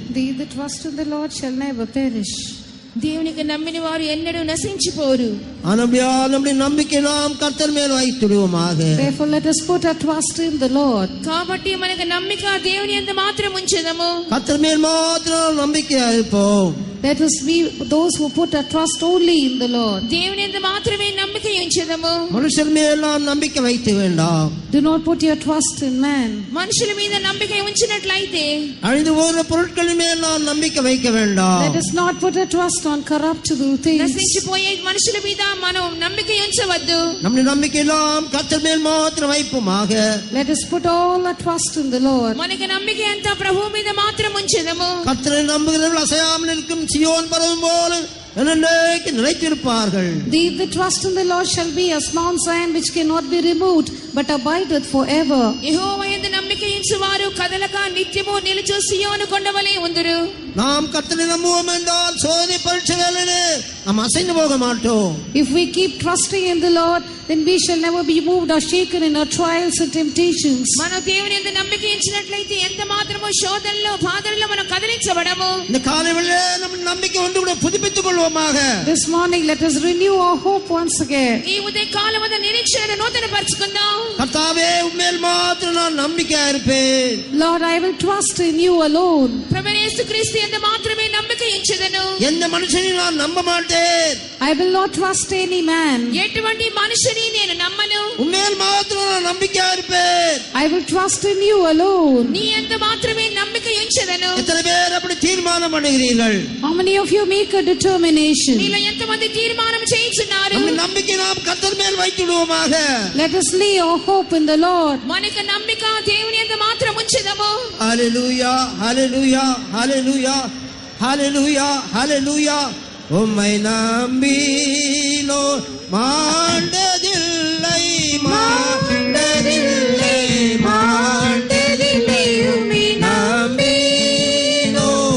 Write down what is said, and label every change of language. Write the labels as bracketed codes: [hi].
[en] They that trust in the Lord shall never perish. [te] దేవునికి నమ్మిన వారు ఎన్నడూ నశించిపోరు. [ta] ஆனபடியால் நம்முடைய நம்பிக்கை நாம் கர்த்தர் மேல் வைத்திடுவோமாக. [en] Therefore let us put our trust in the Lord. [te] కాబట్టి మనకు నమ్మిక దేవుని యందు మాత్రం ఉంచెదము. [ta] கர்த்தர் மேல் மாத்திரம் நம்பிக்கையா இருப்போம். [en] Let us be those who put our trust only in the Lord. [te] దేవుని యందు మాత్రమే నమ్మిక ఉంచెదము. [ta] மனுஷர் மேல் நாம் நம்பிக்கை வைத்து வேண்டாம். [en] Do not put your trust in man. [te] మనుషుల మీద నమ్మిక ఉంచినట్లయితే [ta] அழிந்து போகிற பொருட்களின் மேல் நாம் நம்பிக்கை வைக்க வேண்டாம். [en] Let us not put our trust on corruptible things. [te] నశించిపోయే మనుషుల మీద మనం నమ్మిక ఉంచవద్దు. [ta] நம்முடைய நம்பிக்கை எல்லாம் கர்த்தர் மேல் மாத்திரம் வைப்போமாக. [en] Let us put all our trust in the Lord. [te] మనకి నమ్మిక అంతా ప్రభువు మీద మాత్రం ఉంచెదము. [ta] கர்த்தரை நம்புகிறவர்கள் அசையாமல் இருக்கும் சியோன் பர்வதம் போல என்னென்னைக்கு நிலைத்திருப்பார்கள். [en] They that trust in the Lord shall be as Mount Zion which cannot be removed but abideth forever. [te] యెహోవా యందు నమ్మిక ఉంచువారు కదలక నిత్యము నిలుచు సియోను కొండవలే ఉందురు. [ta] நாம் கர்த்தரை நம்புவோம் என்றால் சோதனை பரீட்சை வேளையிலே நாம் அசைந்து போக மாட்டோம். [en] If we keep trusting in the Lord, then we shall never be moved or shaken in our trials and temptations. [te] మన దేవుని యందు నమ్మిక ఉంచినట్లయితే ఎంత మాత్రము శోధనలో బాధల్లో మనం కదిలించబడము. [ta] இந்த காலை வேளையிலே நம்ம நம்பிக்கை ஒன்று கூட புதுப்பித்துக் கொள்வோமாக. [en] This morning let us renew our hope once again. [te] ఈ ఉదయ కాలమందు నిరీక్షణ నూతనపరచుకుందాం. [ta] கர்த்தாவே உம்மேல் மாத்திரம் நான் நம்பிக்கையா இருப்பேன். [en] Lord, I will trust in you alone. [te] ప్రభువైన యేసుక్రీస్తు యందు మాత్రమే నమ్మిక ఉంచెదను. [ta] எந்த மனுஷனையும் நான் நம்ப மாட்டேன். [en] I will not trust any man. [te] ఎటువంటి మనిషిని నేను నమ్మను. [ta] உம்மேல் மாத்திரம் நான் நம்பிக்கையா இருப்பேன். [en] I will trust in you alone. [te] నీ యందు మాత్రమే నమ్మిక ఉంచెదను. [ta] எத்தனை பேர் அப்படி தீர்மானம் பண்ணுகிறீர்கள்? [en] How many of you make a determination? [te] మీలో ఎంతమంది తీర్మానం చేయించున్నారు? [ta] நம்ம நம்பிக்கை நாம் கர்த்தர் மேல் வைத்துடுவோமாக. [en] Let us lay our hope in the Lord. [te] మనకు నమ్మిక దేవుని యందు మాత్రం ఉంచెదము. [ta] ஹalleluya ஹalleluya ஹalleluya ஹalleluya ஹalleluya உம்மை நம்பினோ மாண்டதில்லை மாண்டதில்லை மாண்டதில்லை உம்மை நம்பினோ